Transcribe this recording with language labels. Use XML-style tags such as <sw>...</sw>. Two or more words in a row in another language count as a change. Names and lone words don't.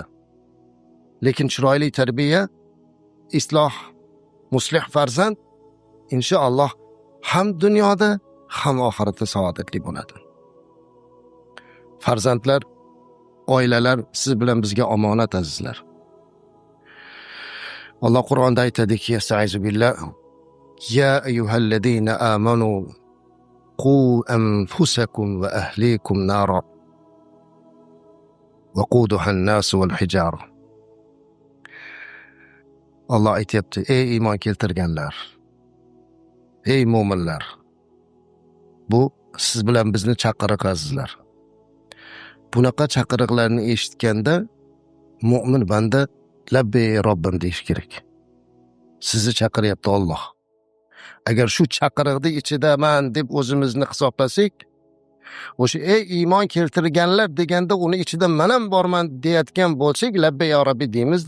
<uz>Lekin chiroyli tarbiya, isloh, muslih farzand inshaalloh ham dunyoda, ham oxiratda saodatli bo'ladi. Farzandlar, oilalar siz bilan bizga omonat azizlar. Alloh Qur'onda aytadiki,</uz> <ar>أستعيذ بالله، يا أيها الذين آمنوا قوا أنفسكم وأهليكم نارا وقودها الناس والحجارة.</ar> <uz>Allah aytyapti: ey iymon keltirganlar, ey mo'minlar, bu siz bilan bizni chaqiriq azizlar. Bunaqa chaqiriqlarni eshitganda mo'min banda labbay Robbim deyish kerak. Sizni chaqiryapti Alloh. Agar shu chaqiriqning ichidaman deb o'zimizni hisoblasak, o'sha ey iymon keltirganlar deganda uni ichida men ham borman deyotgan bo'lsak,</uz> <ar>لبيك يا ربي</ar> <uz>deymizda.</uz>